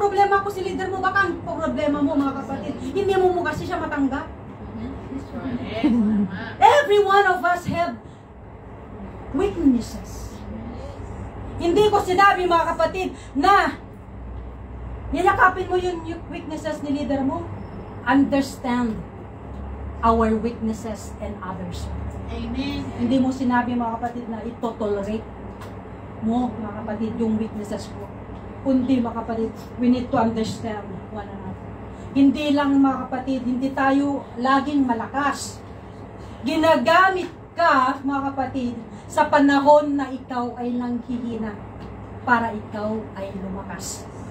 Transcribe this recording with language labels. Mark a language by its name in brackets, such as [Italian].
[Filipino] problema ko si leader mo, baka ang problema mo mga kapatid, hindi mo kasi siya matanggap. [English] Every one of us have weaknesses. [Filipino] Hindi ko sinabi mga kapatid na niyakapin mo yung weaknesses ni leader mo. [English] Understand our weaknesses and others. Amen. [Filipino] Hindi mo sinabi mga kapatid na ito-tolerate mo mga kapatid yung weaknesses ko. Kundi mga kapatid, [English] we need to understand one another. [Filipino] Hindi lang mga kapatid, hindi tayo laging malakas. Ginagamit ka mga kapatid sa panahon na ikaw ay nanghihina para ikaw ay lumakas.